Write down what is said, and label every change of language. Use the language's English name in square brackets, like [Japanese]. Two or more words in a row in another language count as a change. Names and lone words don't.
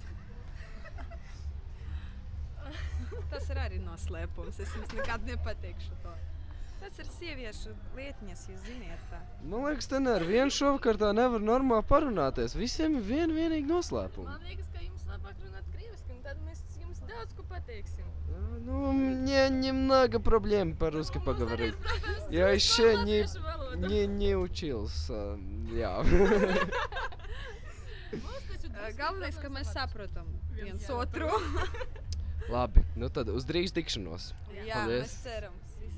[Latvian] Tas ir arī noslēpums. Es jums nekad nepateikšu to. Tas ir sieviešu lietņas, jūs ziniet tā. Man liekas, te ar vienu šovakar tā nevar normāli parunāties. Visiem ir vienīgi noslēpumi. Man liekas, ka jums labāk runāt krieviski, un tad mēs jums daudz ko pateiksim. [Russian] Ну, мне немного проблем по-русски поговорить. Я еще не учился. [Latvian] Jā. Galvenais, ka mēs saprotam viens otru. Labi, nu tad uz drīz tikšanos. Jā, mēs ceram.